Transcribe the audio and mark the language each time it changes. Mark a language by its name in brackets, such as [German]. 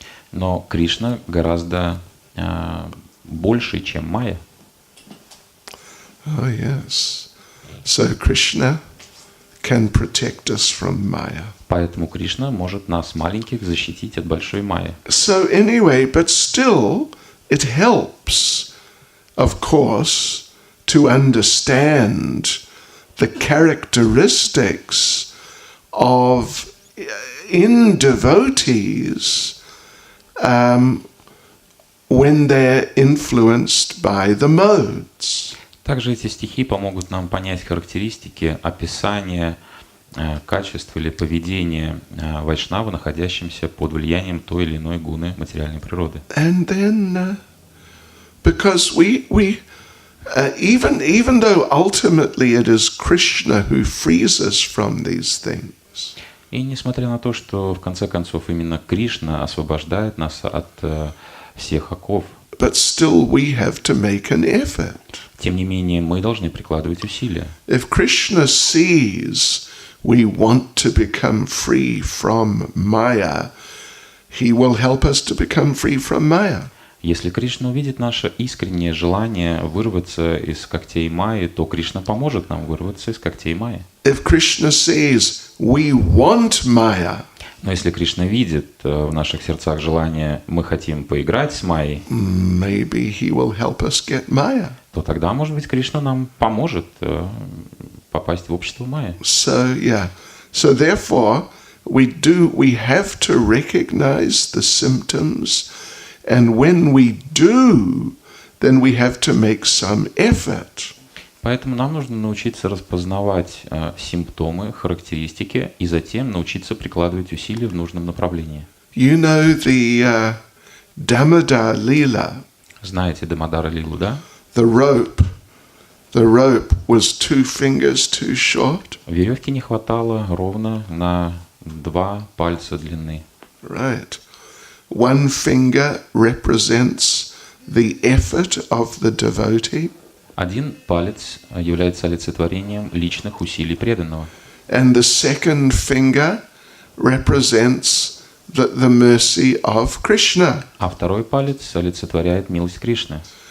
[Russian] Но Кришна гораздо больше, чем Майя. [English] Oh yes. So Krishna can protect us from Maya. [Russian] Поэтому Кришна может нас, маленьких, защитить от большой Майи. [English] So anyway, but still it helps, of course, to understand the characteristics of in devotees when they're influenced by the modes. [Russian] Также эти стихи помогут нам понять характеристики, описания качеств или поведения вайшнава, находящимся под влиянием той или иной гуны материальной природы. [English] And then Because even though ultimately it is Krishna who frees us from these things. [Russian] И несмотря на то, что в конце концов именно Кришна освобождает нас от всех оков, [English] But still we have to make an effort. [Russian] тем не менее мы должны прикладывать усилия. [English] If Krishna sees we want to become free from Maya, he will help us to become free from Maya. [Russian] Если Кришна увидит наше искреннее желание вырваться из когтей Майи, то Кришна поможет нам вырваться из когтей Майи. [English] If Krishna sees we want Maya, [Russian] Но если Кришна видит в наших сердцах желание, мы хотим поиграть с Майей, [English] maybe he will help us get Maya. [Russian] то тогда, может быть, Кришна нам поможет попасть в общество Майи. [English] So therefore we have to recognize the symptoms, and when we do, then we have to make some effort. [Russian] Поэтому нам нужно научиться распознавать симптомы, характеристики, и затем научиться прикладывать усилия в нужном направлении. [English] You know the Damodar Leela. [Russian] Знаете Дамодара Лилу, да? [English] The rope was 2 fingers too short. [Russian] Веревки не хватало ровно на 2 пальца длины. [English] Right. 1 finger represents the effort of the devotee. [Russian] Один палец является олицетворением личных усилий преданного. [English] And the second finger represents the mercy of Krishna. [Russian] А второй палец олицетворяет милость Кришны.